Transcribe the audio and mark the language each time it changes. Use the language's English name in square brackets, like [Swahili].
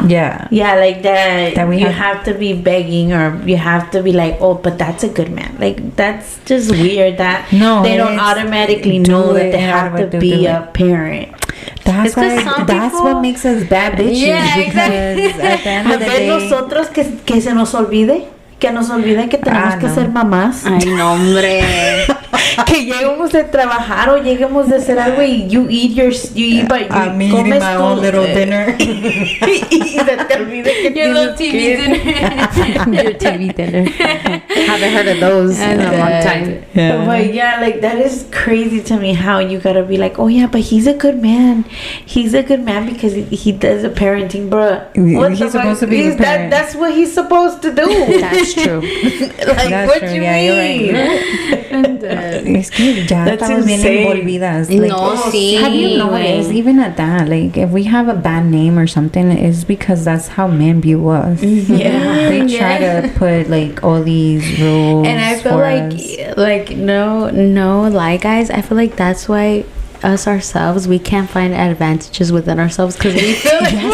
[English] Like that we have to be begging, or you have to be like, oh, but that's a good man. Like, that's just weird that they don't automatically know that they have to be a parent. That's what makes us bad bitches, because at the end of the day, [Spanish] nosotros que se nos olvide que tenemos que ser mamás. Ay, no, hombre. Que lleguemos de trabajar o lleguemos de hacer algo y [English] you eat I'm eating my own little dinner. [Spanish] Y se te olvide que [English] your little TV dinner. Your TV dinner. Haven't heard of those in a long time. But like that is crazy to me, how you gotta be like, oh yeah, but he's a good man. He's a good man because he does a parenting, bro. He's supposed to be a parent. That's what he's supposed to do. That's true. Like, that's what true. You mean? You're right. [Spanish] Es que ya estamos bien envolvidas. [English] Like, no, sí. Have you noticed, even at that, like, if we have a bad name or something, it's because that's how men view us. Yeah. They try to put, like, all these rules. And I feel like, no lie, guys. I feel like that's why us ourselves, we can't find advantages within ourselves, because we feel like